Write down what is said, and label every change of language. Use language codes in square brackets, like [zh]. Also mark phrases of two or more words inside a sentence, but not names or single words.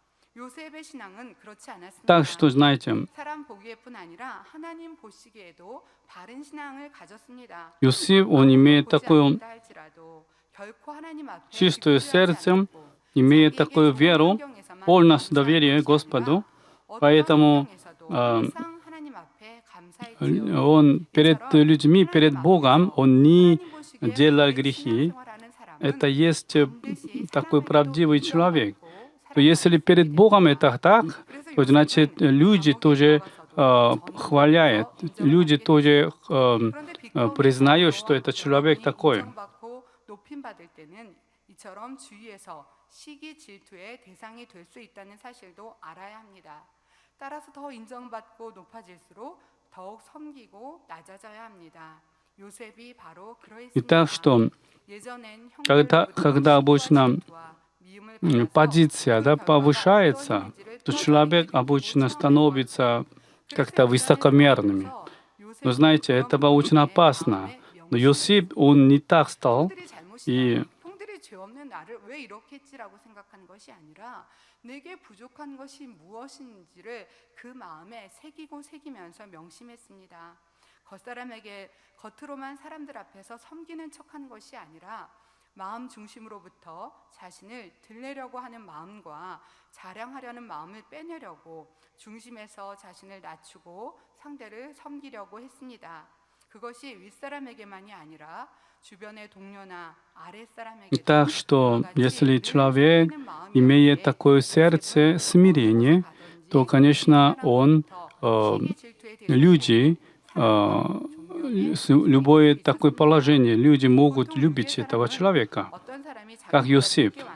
[ko] 요셉의 신앙은 그렇지 않았습니다. [ru] Так что, знаете, [ko] 사람 보기에뿐 아니라 하나님 보시기에도 바른 신앙을 가졌습니다. [ru] Иосиф, он имеет [ko] 보지 [ru] такую [ko] 않는다 할지라도 결코 하나님 앞에 [ru] чистую [ko] 득실하지 [ru] сердце, [ko] 않았고, [ru] имеет [ko] 자기에게 [ru] такую [ko] 좋은 [ru] веру, [ko] 환경에서만 [ru] полностью [ko] 감사하는 [ru] доверие [ko] 것이 [ru] Господу, [ko] 아니라 어떤 [ru] поэтому [ko] 환경에서도 항상 하나님 앞에 감사했지요. [ru] он перед людьми, перед Богом, он не [ko] 하나님 보시기에 [ru] делал [ko] 바른 [ru] грехи. [ko] 신앙생활하는 사람은 [ru] Это есть [ko] 반드시 [ru] такой [ko] 사랑하기도 [ru] правдивый человек. [ko] 인정받고 [ru] То если перед Богом это так, [ko] 그래서 [ru] то значит люди тоже хваляют, люди тоже [ko] 그런데 [ru] признают, что этот человек такой. [ko] 인정받고 높임 받을 때는 이처럼 주위에서 시기 질투의 대상이 될 수 있다는 사실도 알아야 합니다. 따라서 더 인정받고 높아질수록 더욱 섬기고 낮아져야 합니다. 요셉이 바로 그러했습니다. [ru] Итак, что [ko] 예전엔 [ru] когда обычно позиция повышается, то человек обычно становится как-то высокомерным. Но знаете, это очень опасно. Но Иосиф, он не так стал. И [ko] 형들이 죄 없는 나를 왜 이렇게 했지라고 생각한 것이 아니라 내게 부족한 것이 무엇인지를 그 마음에 새기면서 명심했습니다. 겉사람에게 겉으로만 사람들 앞에서 섬기는 척한 것이 아니라 마음 중심으로부터 자신을 드러내려고 하는 마음과 자랑하려는 마음을 빼내려고 중심에서 자신을 낮추고 상대를 섬기려고 했습니다. 그것이 윗사람에게만이 아니라 주변의 동료나 아랫사람에게도 [ru] так что, если человек имеет такое сердце смирения, то, конечно, он, люди, любое такое положение, люди могут любить этого человека, как Иосиф.